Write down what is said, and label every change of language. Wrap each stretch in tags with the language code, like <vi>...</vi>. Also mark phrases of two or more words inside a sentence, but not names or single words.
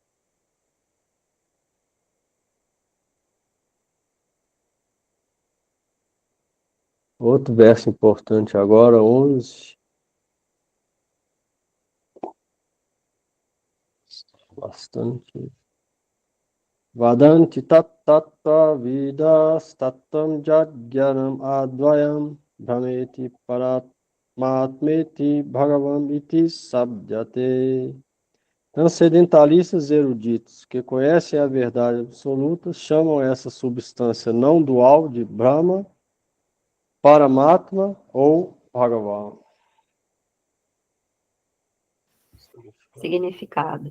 <pt>Outro verso importante agora, 11. Bastante.</pt> <sa>Vadanti tattva vidas tattam jagyanam advayam bhameti paratmatmeti bhagavam iti sabdyate.</sa> <pt>Transcendentalistas eruditos que conhecem a verdade absoluta chamam essa substância não dual de Brahma, Paramatma ou Bhagavan. Significado.</pt>